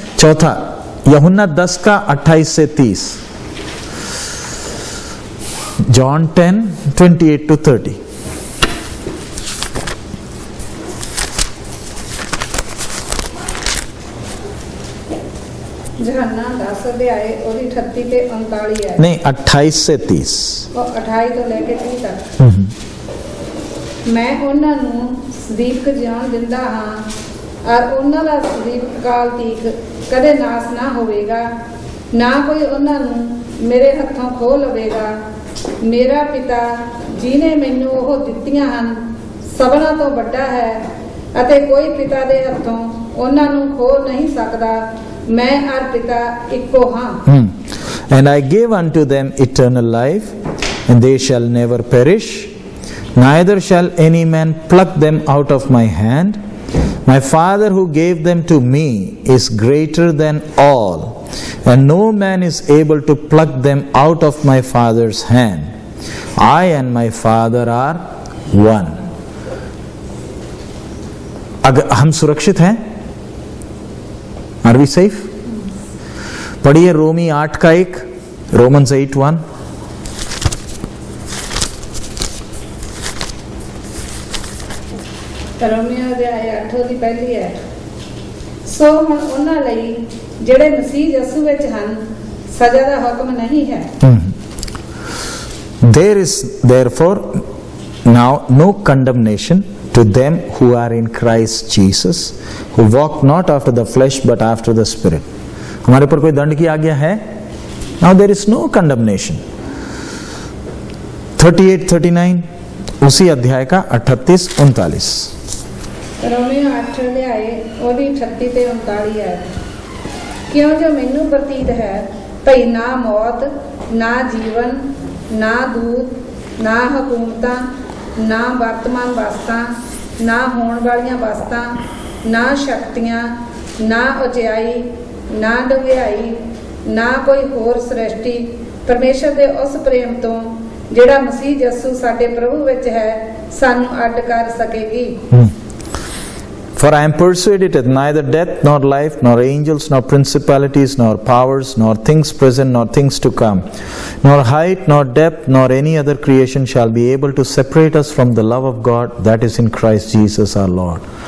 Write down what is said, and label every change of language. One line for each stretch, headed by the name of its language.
Hindi: चौथा यूहन्ना 10:28-30, जॉन 10:28-30। यूहन्ना 10 अध्याय
Punjabi: ਉਹਦੀ 38 ਤੇ 39
Hindi: है। नहीं 28-30,
Punjabi: ਉਹ 28 ਤੋਂ ਲੈ ਕੇ 30 ਤੱਕ। ਮੈਂ ਉਹਨਾਂ ਨੂੰ ਸਦੀਕ ਜਿਉਣ ਦਿੰਦਾ ਹਾਂ ਔਰ ਉਹਨਾਂ ਦਾ ਸਦੀਕ ਕਾਲ ਤੀਕ ਕਦੇ ਨਾਸ ਨਾ ਹੋਵੇਗਾ, ਨਾ ਕੋਈ ਉਹਨਾਂ ਨੂੰ ਮੇਰੇ ਹੱਥੋਂ ਖੋਹ ਲਵੇਗਾ। ਮੇਰਾ ਪਿਤਾ ਜਿਹਨੇ ਮੈਨੂੰ ਉਹ ਦਿੱਤੀਆਂ ਹਨ ਸਭਨਾਂ ਤੋਂ ਵੱਡਾ ਹੈ ਅਤੇ ਕੋਈ ਪਿਤਾ ਦੇ ਹੱਥੋਂ ਉਹਨਾਂ ਨੂੰ ਖੋਹ ਨਹੀਂ ਸਕਦਾ। मैं और पिता इक्को हाँ।
English: And I gave unto them eternal life, and they shall never perish, neither shall any man pluck them out of my hand. My Father who gave them to me is greater than all, and no man is able to pluck them out of my Father's hand. I and my Father are one.
Hindi: अगर हम सुरक्षित हैं,
English: Are we safe?
Hindi: पढ़िए रोमी 8:1, Romans 8:1।
Punjabi: Romeo ਦੇ 8 ਦੀ ਪਹਿਲੀ ਹੈ, ਸੋ ਹੁਣ ਉਹਨਾਂ ਲਈ ਜਿਹੜੇ ਮਸੀਹ ਯਿਸੂ ਵਿੱਚ ਹਨ ਸਜ਼ਾ ਦਾ ਹੁਕਮ ਨਹੀਂ ਹੈ।
English: There is therefore now no condemnation to them who are in Christ Jesus, who walk not after the flesh but after the Spirit.
Hindi: हमारे पर कोई दंड की आज्ञा है?
English: Now there is no condemnation.
Hindi: 38-39 उसी अध्याय का 38-39।
Punjabi: ਰੋਮੀਓ 8 ਅਧਿਆਏ ਉਹਦੀ 38 ਤੇ 39 ਹੈ। ਕਿਉਂ ਜੋ ਮੈਨੂੰ ਪ੍ਰਤੀਤ ਹੈ ਭਈ ਨਾ ਮੌਤ, ਨਾ ਜੀਵਨ, ਨਾ ਦੂਤ, ਨਾ ਹਕੂਮਤਾਂ, ਨਾ ਵਰਤਮਾਨ ਵਸਤਾਂ, ਨਾ ਹੋਣ ਵਾਲੀਆਂ ਵਸਤਾਂ, ਨਾ ਸ਼ਕਤੀਆਂ, ਨਾ ਉਚਾਈ, ਨਾ ਡੂੰਘਾਈ, ਨਾ ਕੋਈ ਹੋਰ ਸ੍ਰਿਸ਼ਟੀ ਪਰਮੇਸ਼ਰ ਦੇ ਉਸ ਪ੍ਰੇਮ ਤੋਂ ਜਿਹੜਾ ਮਸੀਹ ਯਿਸੂ ਸਾਡੇ ਪ੍ਰਭੂ ਵਿੱਚ ਹੈ ਸਾਨੂੰ ਅੱਡ ਕਰ ਸਕੇਗੀ।
English: For I am persuaded that neither death nor life nor angels nor principalities nor powers nor things present nor things to come nor height nor depth nor any other creation shall be able to separate us from the love of God that is in Christ Jesus our Lord.